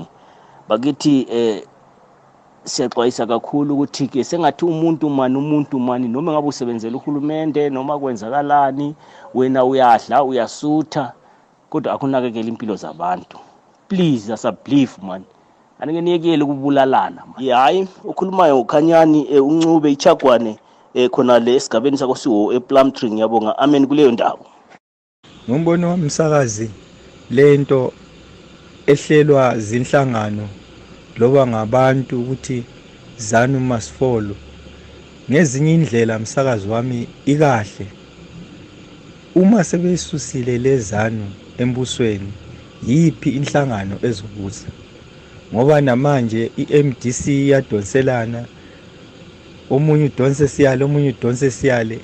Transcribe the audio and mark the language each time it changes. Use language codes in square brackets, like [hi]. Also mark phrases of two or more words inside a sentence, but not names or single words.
[nd] Bakithi siyaxwayisa kakhulu ukuthi ke sengathi umuntu mani noma ngabe usebenzela uhulumende noma kwenzakalani, wena uyadla uyasutha kodwa akunakekela impilo zabantu. Please asabelieve man, anike niyekele ukubulalana. Hayi ukhulumayo uKhanyani uNcube iChagwane khona le esigabeni sakosiwo ePlumtree. Ngiyabonga, amen kuleyo ndawo. Ngombono wamsakazi lento ehlelwa zinhlangano loba ngabantu ukuthi ZANU [en] must follow [nd] ngezinye indlela msakazi wami ikahle. Uma sebesusile le ZANU embusweni, yipi inhlangano ezobuza? Ngoba namanje iMDC iyadonselana, omunye udonse siyale omunye udonse siyale.